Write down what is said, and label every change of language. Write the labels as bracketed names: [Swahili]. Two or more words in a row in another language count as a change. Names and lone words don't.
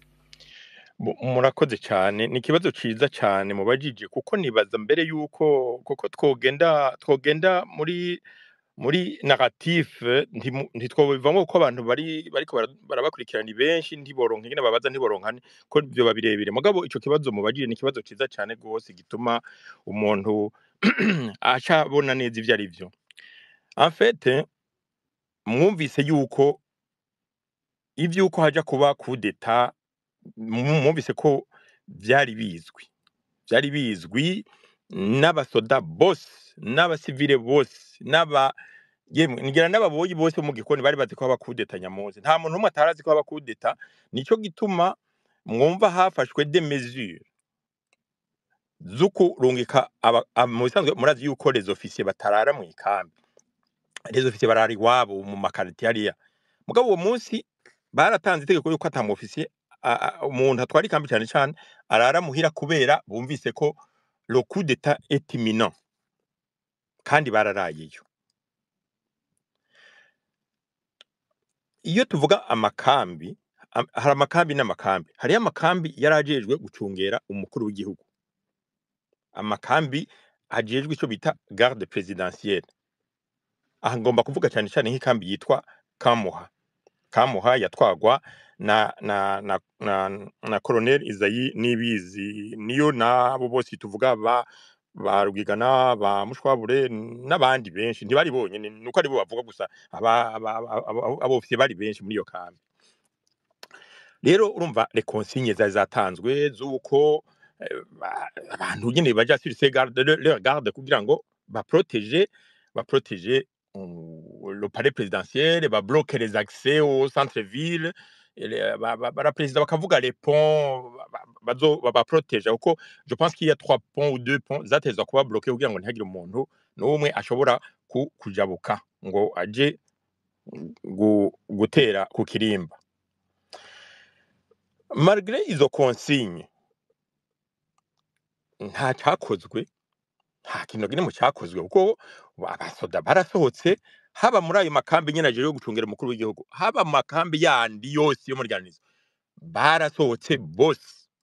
[Rundi] Murakoze cyane ni ikibazo ciza cyane mubajije kuko nibaza mbere yuko kuko twogenda muri narrative ntitwobivamo ko abantu bariko barabakurikirana benshi ntiboronka ingene babaza ntiboronkane ko byo babirebire mugabo ico kibazo mubajije ni ikibazo ciza cyane gose gituma umuntu acha bona neza ivyo ari byo. En fait mwumvise yuko ivyuko haja kuba [French] coup d'etat [Rundi] mwumvise ko byari bizwi n'abasoda bose n'abasivile bose ngira n'ababoyi bose mu gikoni bari bazi ko haba [French] coup d'etat [Rundi] Nyamonzi nta muntu umwe atarazi ko haba [French] coup d'etat [Rundi] nico gituma mwumva hafashwe [French] des mesures [Rundi] zuko rungika mu bisanzwe murazi yuko [French] les officiers [Rundi] batarara mu ikambi [French] les officiers [Rundi] barari wabo mu makaritiye ariya mugabo uwo munsi baratanze itegeko yuko ata mu officier umuntu atwara ikambi cyane cyane arara muhira kubera bumvise ko [French] le coup d'etat est imminent [Rundi] kandi bararayeyo. Iyo tuvuga amakambi hari amakambi n'amakambi hari amakambi yarajejwe gucungera umukuru w'igihugu amakambi ajejwe ico bita [French] garde présidentielle [Rundi] aha ngomba kuvuga cyane cyane nk'ikambi yitwa Kamuha yatwagwa na Colonel Isayi Nibizi niyo nabo bose tuvuga ba Rugigana ba Mushwabure n'abandi benshi ntibari bonyene nuko ari bo bavuga gusa abofisiye bari benshi muri iyo kambi. Rero urumva [French] les consignes [Rundi] zatanzwe zuko abantu nyene baja [French] sur ces garde [Rundi] kugira ngo ba protéger [French] le palais présidentiel ba bloquer les accès au centre-ville la président bakavuga les ponts ba protéger uko je pense qu'il y a 3 ponts ou 2 ponts [Rundi] zatezwa kuba bloquer kugira ngo ntihagire umuntu n'umwe ashobora kujabuka ngo aje gutera ku Kirimba. Malgré izo consignes nta cyakozwe nta kintu gine mu cyakozwe kuko abasoda barasohotse haba muri ayo makambi nyene aje yo gucungera umukuru w'igihugu haba makambi yandi yose yo muri Ganizo barasohotse bose